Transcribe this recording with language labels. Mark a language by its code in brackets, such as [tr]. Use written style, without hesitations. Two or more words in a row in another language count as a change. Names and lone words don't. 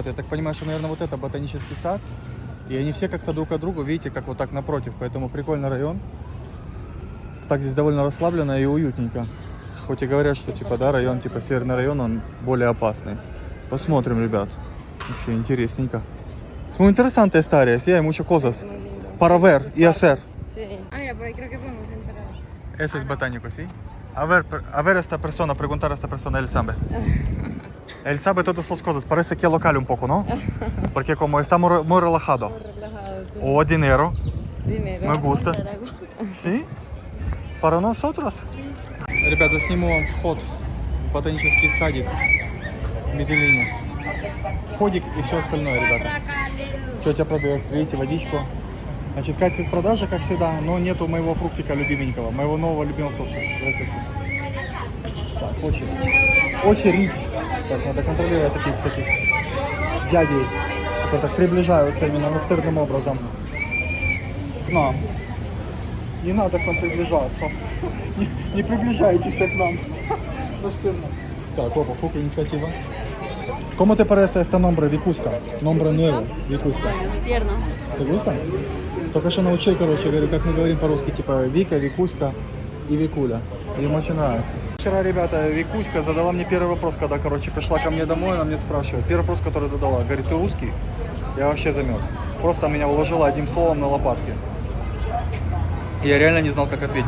[ru] Я так понимаю, что, наверное, вот это ботанический сад. И они все как-то друг от друга, видите, как вот так напротив. Поэтому прикольный район. Так здесь довольно расслабленно и уютненько. Хоть и говорят, что типа, да, район, типа северный район, он более опасный. Посмотрим, ребят. Вообще интересненько. [es] Muy interesante esta área, sí, hay muchas cosas para ver y hacer. Sí. Ah, mira, por ahí creo que podemos entrar. Eso es botánico, ¿sí? A ver esta persona, preguntar a esta persona, él sabe. Él sabe todas las cosas, parece que es local un poco, ¿no? Porque como está muy relajado. Relajado, sí. O dinero, Dinero. me gusta. ¿Sí? Para nosotros. [ru] Ребята, сниму вам вход в ботанический садик в Медельине. Входик и все остальное, ребята. Тетя продает, видите, водичку. Значит, катит в продаже, как всегда, но нету моего фруктика любименького, моего нового любимого фрукта. Так, очередь. Очередь. Так, надо контролировать таких всяких дядей, которые так приближаются именно настырным образом. Но не надо к нам приближаться. Не приближайтесь к нам. Настырно. Так, опа, фука инициатива. [es] ¿Cómo te parece este nombre, Викуська? Nombre nuevo, Викуська. Tierno. ¿Te gusta? [ru] Только что научил, короче, говорю, как мы говорим по-русски, типа Вика, Викуська и Викуля. Им очень нравится. Вчера, ребята, Викуська задала мне первый вопрос, когда, короче, пришла ко мне домой, она мне спрашивает. Первый вопрос, который задала, говорит, ты русский? Я вообще замерз. Просто меня уложила одним словом на лопатки. И я реально не знал, как ответить.